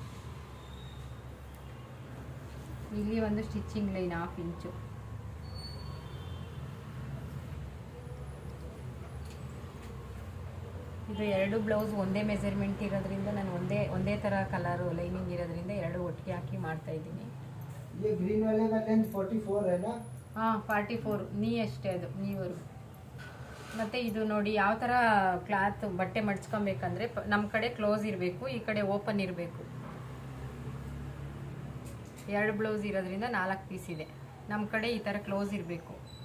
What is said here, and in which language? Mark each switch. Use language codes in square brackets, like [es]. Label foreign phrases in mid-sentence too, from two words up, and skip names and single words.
[kn] ಇಲ್ಲಿ ಒಂದು ಸ್ಟಿಚಿಂಗ್ ಲೈನ್ 1/2 ಇಂಚು. ಇದು 2 ಬ್ಲೌಸ್ ಒಂದೇ ಮೆಜರ್ಮೆಂಟ್ ಇರೋದ್ರಿಂದ ನಾನು ಒಂದೇ ಥರ ಕಲರು ಲೈನಿಂಗ್ ಇರೋದ್ರಿಂದ 2 ಒಟ್ಟಿಗೆ ಹಾಕಿ ಮಾಡ್ತಾ ಇದ್ದೀನಿ. [hi] ಗ್ರೀನ್ वाले का लेंथ 44 है ना? [kn] ಹಾಂ 44 ನೀ ಅಷ್ಟೇ, ಅದು ನೀವರೆಗೂ. ಮತ್ತು ಇದು ನೋಡಿ ಯಾವ ಥರ ಕ್ಲಾತ್ ಬಟ್ಟೆ ಮಡ್ಚ್ಕೊಬೇಕಂದ್ರೆ ನಮ್ಮ ಕಡೆ ಕ್ಲೋಸ್ ಇರಬೇಕು, ಈ ಕಡೆ ಓಪನ್ ಇರಬೇಕು. 2 ಬ್ಲೌಸ್ ಇರೋದ್ರಿಂದ 4 ಪೀಸ್ ಇದೆ. ನಮ್ಮ ಕಡೆ ಈ ಥರ ಕ್ಲೋಸ್ ಇರಬೇಕು.